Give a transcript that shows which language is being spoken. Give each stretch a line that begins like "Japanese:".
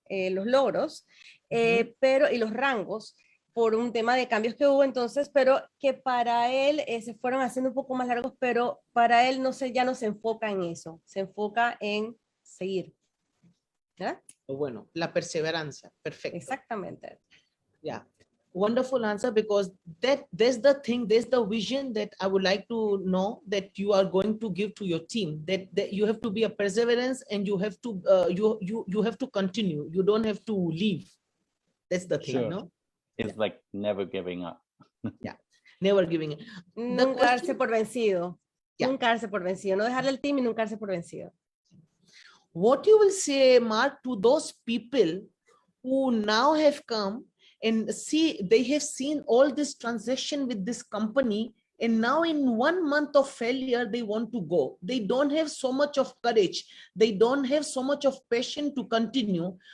Spanish: Los logros, y los rangos, por un tema de cambios que hubo entonces, pero que para él se fueron haciendo un poco más largos, pero para él ya no se enfoca en eso, se enfoca en seguir. ¿Verdad? Bueno, la perseverancia, perfecto. Exactamente.
English: Yeah, wonderful answer, because there's the thing, there's the vision that I would like to know that you are going to give to your team, that you have to be a perseverance, and you have to you have to continue, you don't have to leave. That's the thing. No, It's like never giving up. yeah, never giving it.
Spanish: Nunca darse por vencido.
English: Yeah.
Spanish: Nunca darse por vencido, no dejarle el team y nunca darse por vencido.
English: What you will say, Mark, to those people who now have come and see, they have seen all this transaction with this company, and now in 1 month of failure, they want to go. They don't have so much of courage. They don't have so much of passion to continue.